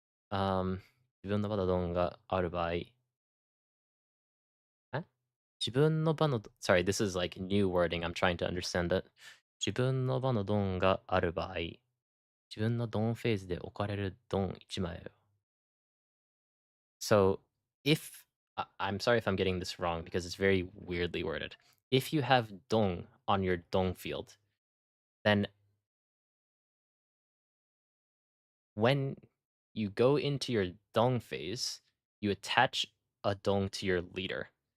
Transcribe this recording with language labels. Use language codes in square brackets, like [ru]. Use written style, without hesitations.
[ja] 自分の場のドンがある場合。自分の場の [en] Sorry, this is like new wording. I'm trying to understand it. [ja] 自分の場のドンがある場合。自分のドンフェーズで置かれるドン1枚を。 [en] So, if I'm sorry if I'm getting this wrong because it's very weirdly worded. If you have dong on your dong field, then when you go into your dong phase, you attach a dong to your leader.